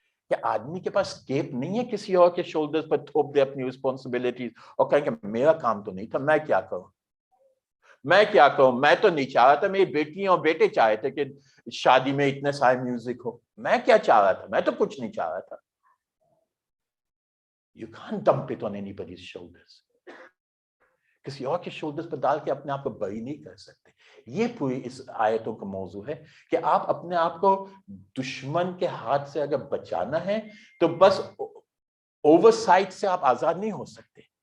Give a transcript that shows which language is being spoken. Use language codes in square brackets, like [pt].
[ur] کہ آدمی کے پاس اسکیپ نہیں ہے کسی اور کے شولڈرز پر تھوپ دے اپنی رسپانسبلٹیز اور کہیں کہ میرا کام تو نہیں تھا، میں کیا کروں، میں کیا کروں، میں تو نہیں چاہ رہا تھا، میری بیٹیاں اور بیٹے چاہے تھے کہ شادی میں اتنے سارے میوزک ہو، میں کیا چاہ رہا تھا، میں تو کچھ نہیں چاہ رہا تھا. [en] You can't dump it on anybody's shoulders. [ur] کسی اور کے شولڈرز پر ڈال کے اپنے آپ کو بری نہیں کر سکتے. یہ پوری اس آیتوں کا موضوع ہے کہ آپ اپنے آپ کو دشمن کے ہاتھ سے اگر بچانا ہے تو بس اوور سائٹ سے آپ آزاد نہیں ہو سکتے.